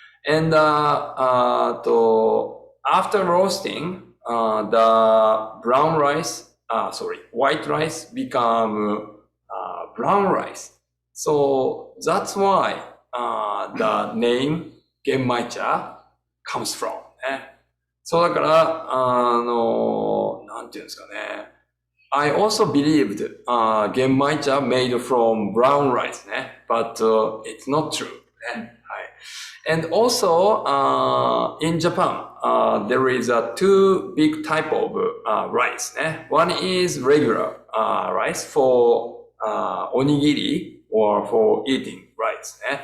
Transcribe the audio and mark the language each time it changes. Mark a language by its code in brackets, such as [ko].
[en] And after roasting, the brown rice, white rice become brown rice. So that's why the name genmaicha comes from ね。 [ja] そうだから、なんていうんですかね。 [en] I also believed genmaicha made from brown rice ね。 But it's not true ね。And also, in Japan, there is two big type of rice. One is regular rice for onigiri or for eating rice.